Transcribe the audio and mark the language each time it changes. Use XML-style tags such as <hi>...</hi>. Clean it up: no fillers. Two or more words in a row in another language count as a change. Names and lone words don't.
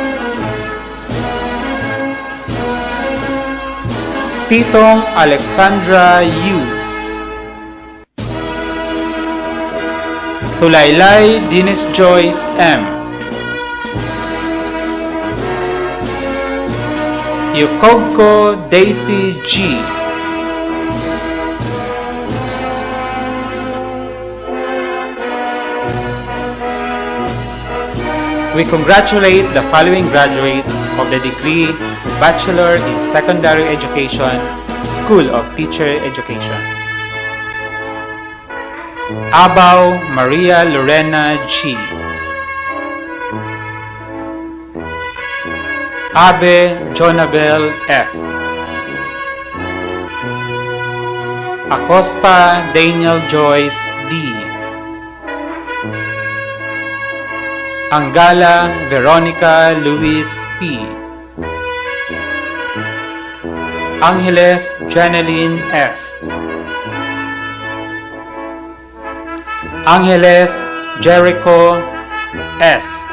<en>Titong Alexandra U. Tulaylay Dennis Joyce M. Yukogko Daisy G. We congratulate the following graduates of the degree Bachelor in Secondary Education, School of Teacher Education. Abaw Maria Lorena G. Abe Jonabel F. Acosta Daniel Joyce D. Angala Veronica Luis P. Angeles Janeline F. Angeles Jericho S.</en>